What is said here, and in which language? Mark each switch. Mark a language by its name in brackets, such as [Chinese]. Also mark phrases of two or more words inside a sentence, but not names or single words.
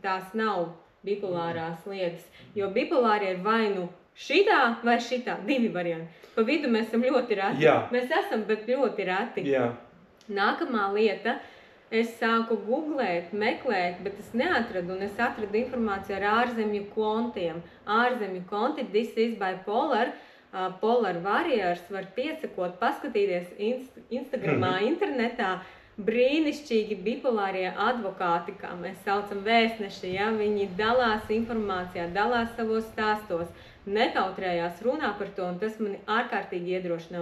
[Latvian] Tās nav bipolārās lietas, jo bipolārie ir vai nu šitā vai šitā, 2 varianti. Pa vidu mēs esam ļoti reti. Mēs esam, bet ļoti reti. Nākamā lieta, es sāku googlēt, meklēt, bet es neatradu, un es atradu informāciju ar ārzemju kontiem. Ārzemju konti, [English] this is bipolar, polar warriors, [Latvian] var piesakot, paskatīties Instagramā, internetā, brīnišķīgi bipolārie advokāti, kā mēs saucam vēstneši, viņi dalās informācijā, dalās savos stāstos, nekautrējās runā par to, un tas mani ārkārtīgi iedrošina.